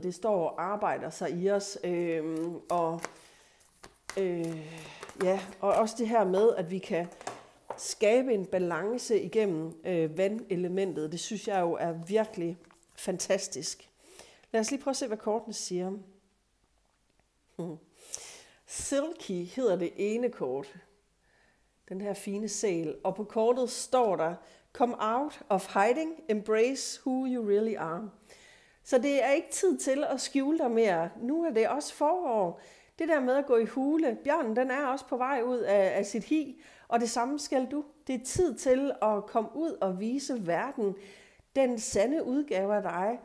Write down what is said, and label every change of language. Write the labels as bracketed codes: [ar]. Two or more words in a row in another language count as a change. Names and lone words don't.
[da] Det står og arbejder sig i os, og også det her med, at vi kan skabe en balance igennem vandelementet. Det synes jeg jo er virkelig fantastisk. Lad os lige prøve at se, hvad kortene siger. Silky hedder det ene kort. Den her fine sæl. Og på kortet står der, [en] come out of hiding, embrace who you really are. [da] Så det er ikke tid til at skjule dig mere. Nu er det også forår. Det der med at gå i hule. Bjørnen, den er også på vej ud af sit hi. Og det samme skal du. Det er tid til at komme ud og vise verden den sande udgave af dig.